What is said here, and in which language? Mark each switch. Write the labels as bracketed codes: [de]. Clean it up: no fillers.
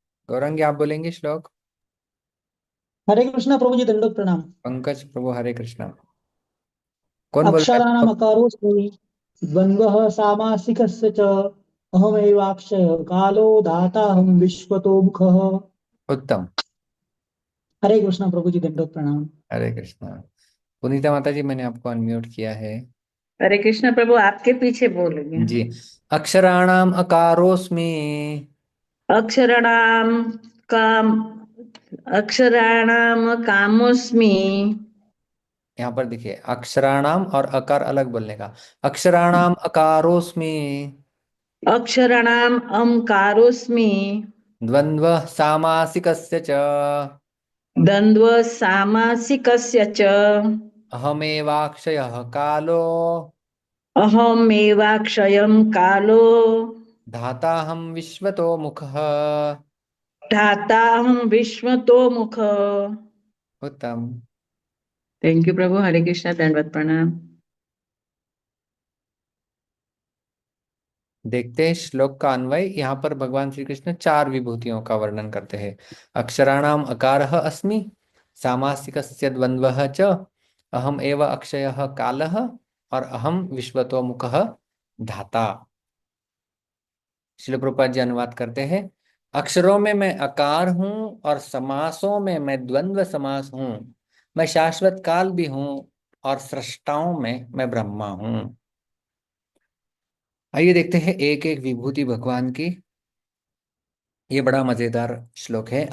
[hi] गौरंगी आप बोलेंगे श्लोक। हरे कृष्णा प्रभु जी दंडोत प्रणाम। पंकज प्रभु हरे कृष्णा। कौन बोल रहा है? [sa] अक्षराणाम् अकारोऽस्मि द्वन्द्वः सामासिकस्य च अहमेवाक्षय कालो धाताहं विश्वतो मुखः। [hi] उत्तम। हरे कृष्णा प्रभु जी, दंडवत प्रणाम। हरे कृष्णा। पुनीता माता जी, मैंने आपको अनम्यूट किया है। हरे कृष्ण प्रभु, आपके पीछे बोलेंगे। [sa] जी। अक्षराणाम अकारोस्मि। अक्षराणाम काम अक्षराणाम कामोस्मि। [hi] यहाँ पर देखिए, अक्षराणाम और अकार अलग बोलने का। [sa] अक्षराणाम अकारोस्मि। अक्षराणाम अमकारोस्मि। द्वंद्व सामासिकस्य च द्वन्द्व सामासिकस्य च अहमेवाक्षयः कालो अहमेवाक्षयं कालो धाताहं विश्वतो मुखः। धाताहं विश्वतो मुख। [hi] उत्तम। थैंक यू प्रभु। हरे कृष्णा, दंडवत प्रणाम। देखते हैं श्लोक का अन्वय। यहाँ पर भगवान श्री कृष्ण चार विभूतियों का वर्णन करते हैं। [sa] अक्षराणाम अकारः अस्मि, सामासिकस्य द्वन्द्वः च, अहम एव अक्षयः कालः, और अहम विश्वतो मुखः धाता। [hi] श्रील प्रभुपाद जी अनुवाद करते हैं। अक्षरों में मैं अकार हूं और समासों में मैं द्वंद्व समास हूं। मैं शाश्वत काल भी हूं और सृष्टाओं में मैं ब्रह्मा हूं। आइए देखते हैं एक एक विभूति भगवान की। ये बड़ा मजेदार श्लोक है।